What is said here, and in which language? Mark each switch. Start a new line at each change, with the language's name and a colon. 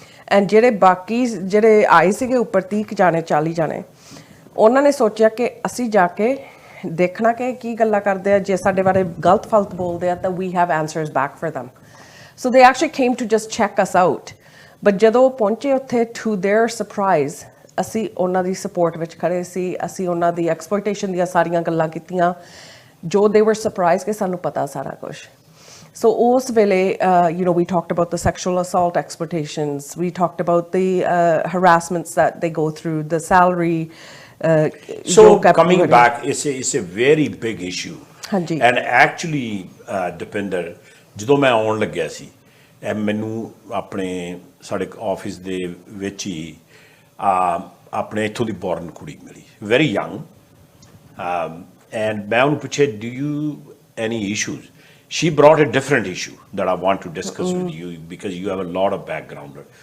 Punjabi: and ਜਿਹੜੇ ਬਾਕੀ ਜਿਹੜੇ ਆਏ ਸੀਗੇ ਉੱਪਰ 30 ਜਾਣੇ 40 ਜਾਣੇ ਉਹਨਾਂ ਨੇ ਸੋਚਿਆ ਕਿ ਅਸੀਂ ਜਾ ਕੇ ਦੇਖਣਾ ਕਿ ਕੀ ਗੱਲਾਂ ਕਰਦੇ ਆ ਜੇ ਸਾਡੇ ਬਾਰੇ ਗਲਤ ਫਲਤ ਬੋਲਦੇ ਆ ਤਾਂ
English: we have answers back for them ਸੋ ਦੇ actually came to just check us out
Punjabi: but ਜਦੋਂ ਪਹੁੰਚੇ ਉੱਥੇ ਟੂ देयर ਸਰਪ੍ਰਾਈਜ਼ ਅਸੀਂ ਉਹਨਾਂ ਦੀ ਸਪੋਰਟ ਵਿੱਚ ਖੜੇ ਸੀ ਅਸੀਂ ਉਹਨਾਂ ਦੀ ਐਕਸਪਲੋਇਟੇਸ਼ਨ ਦੀਆਂ ਸਾਰੀਆਂ ਗੱਲਾਂ ਕੀਤੀਆਂ
English: ਜੋ they were surprise
Punjabi: ਕਿ ਸਾਨੂੰ ਪਤਾ ਸਾਰਾ ਕੁਝ
English: So
Punjabi: ਉਸ ਵੇਲੇ
English: you know we talked about the sexual assault exploitations we talked about the harassments that they go through the salary so coming back it's a very big issue
Punjabi: ਹਾਂਜੀ and actually Dupinder ਜਦੋਂ ਮੈਂ ਆਉਣ ਲੱਗਿਆ ਸੀ ਮੈਨੂੰ ਆਪਣੇ ਸਾਡੇ office ਦੇ ਵਿੱਚ ਹੀ ਆਪਣੇ ਇੱਥੋਂ ਦੀ ਬੋਰਨ ਕੁੜੀ ਮਿਲੀ very young and ਮੈਂ ਉਹਨੂੰ ਪੁੱਛਿਆ
English: do you any issues she brought a different issue that I want to discuss with you because you have a lot of background